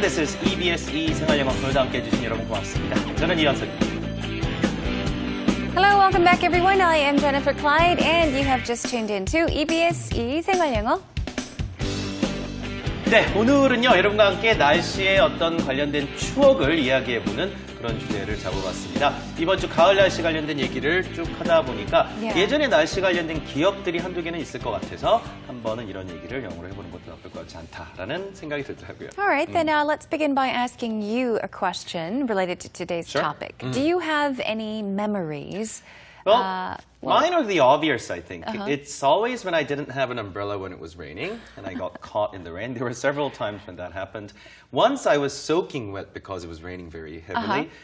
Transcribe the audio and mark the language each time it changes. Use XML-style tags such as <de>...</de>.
<en>This is</en> <ko>EBS 생활영어 오늘도 함께 해주신 여러분 고맙습니다. 저는 이현석입니다.</ko> <en>Hello, welcome back everyone. I am Jennifer Clyde and you have just tuned into EBS 생활영어.</en> <ko>네, 오늘은요 여러분과 함께 날씨에 어떤 관련된 추억을 이야기해보는 그런 주제를 잡아봤습니다. 이번 주 가을 날씨 관련된 얘기를 쭉 하다 보니까 예전에 날씨 관련된 기억들이 한두 개는 있을 것 같아서 한 번은 이런 얘기를 영어로 해보는 것도 나쁠 것 같지 않다라는 생각이 들더라고요.</ko> <en>Alright, then let's begin by asking you a question related to today's topic. Do you have any memories? Well, mine are the obvious, I think. It's always when I didn't have an umbrella when it was raining and I got caught in the rain. There were several times when that happened. Once I was soaking wet because it was raining very heavily.</en>